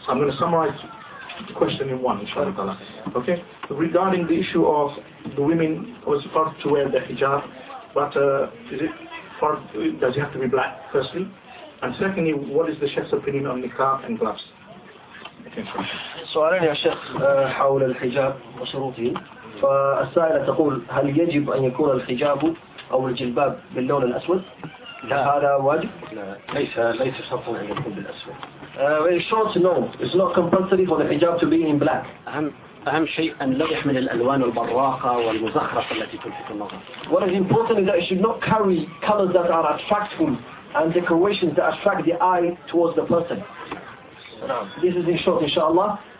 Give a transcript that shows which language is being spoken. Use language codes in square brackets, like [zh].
[en] So I'm going to summarize the question in one, inshallah. Okay? Regarding the issue of the women was supposed to wear the hijab, but does it have to be black, firstly? And secondly, what is the Sheikh's opinion on niqab and gloves? [ar] سؤالين يا شيخ حول الحجاب وشروطه. فالسائلة تقول هل يجب أن يكون الحجاب أو الجلباب باللون الأسود؟ لا هذا واجب؟ لا ليس شرطا أن يكون بالأسود. [en] In short, no. It's not compulsory for the hijab to be in black. [ar] أهم شيء أن لا يحمل الألوان البراقة والمزخرفة التي تلفت النظر. [en] What is important is that it should not carry colors that are attractive and decorations that attract the eye towards the person. This is in short, inshallah.